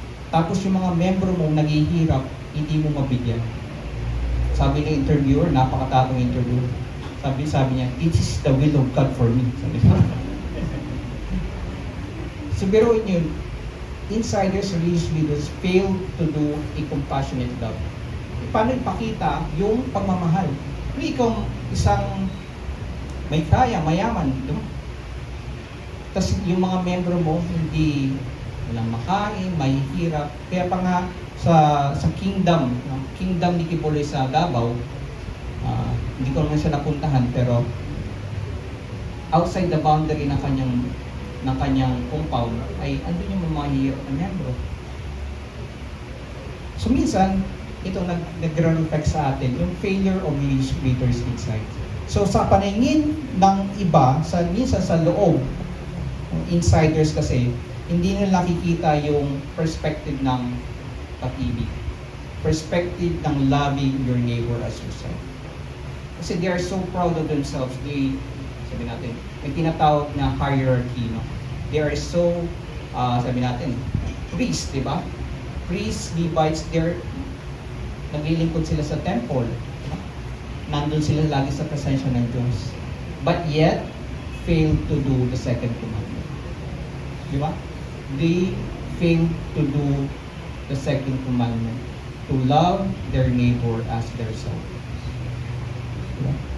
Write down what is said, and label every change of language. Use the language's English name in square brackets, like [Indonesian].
[Filipino] Tapos yung mga membro mo naghihirap, hindi mo mabigyan. Sabi ng interviewer, napakatatong interview. Sabi niya, [English] this is the will of God for me. Sabi niya. [Filipino] So biruin yun, [English] insiders, religious leaders fail to do a compassionate love. [Filipino] Paano ipakita yung pagmamahal? Kung ikaw isang may kaya, mayaman, di ba? Tapos yung mga membro mo, hindi walang makain, mahihirap. Kaya pa nga sa kingdom ni Kibuloy sa Davao, hindi ko naman siya napuntahan, pero [English] outside the boundary [Filipino] ng kanyang compound ay andun yung mga mahihirap na membro. So minsan, ito nag-reflect sa atin yung [English] failure of religious leaders inside. [Filipino] So sa paningin ng iba, minsan sa loob, insiders kasi, hindi nila nakikita yung perspective ng pag-ibig. [English] Perspective ng loving your neighbor as yourself. Kasi they are so proud of themselves. [Filipino] Sabi natin, may tinatawag na hierarchy, no? [English] They are so, [Filipino] sabi natin, priests, di ba? Priests, Levites, naglilingkod sila sa temple. Nandun sila lagi sa presensya ng Diyos. [English] But yet, fail to do the second commandment. Di ba? They fail to do the second commandment, to love their neighbor as their self. Diba?